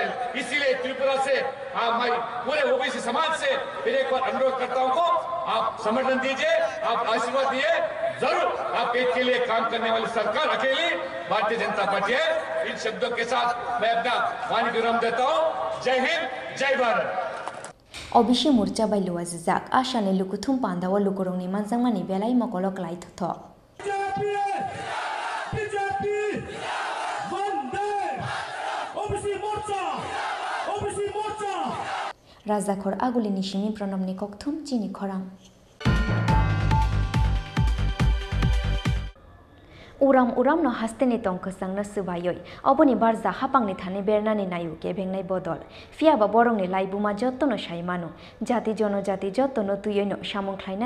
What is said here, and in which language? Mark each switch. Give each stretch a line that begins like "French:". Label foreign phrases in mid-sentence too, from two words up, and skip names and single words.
Hindi: इसीलिए त्रिपुरा से मैं पूरे ओबीसी समाज से फिर एक बार अनुरोध करता हूँ को आप समर्थन दीजिए, आप आशीर्वाद दिए, जरूर आप एक के लिए काम करने वाली सरकार अकेली भारतीय जनता पार्टी है। इन शब्दों के साथ मैं अपना वाणी विराम देता हूँ। जय हिंद, जय भारत।
Kok Borok: ओबीसी मोर्चा बायलुआ जिजाक आशाने लुकुथुम पांदाव लुकुरंनि मानजांमानि बेलाय मकलक लायथथ राजाखर आगुलिनि सिमी प्रणबनि ककथुम चिनि खरां उराम उराम न हास्तेनि तंखसांनो सुबायै अबनि बारजा हापांनि थानि बेरनानि नायु केबेंनाय बदल फियाबा बरंनि लाइबुमा जत्तनो साइमानु जाति जनजाति जत्तनो तुयैनो सामुंख्लायनानि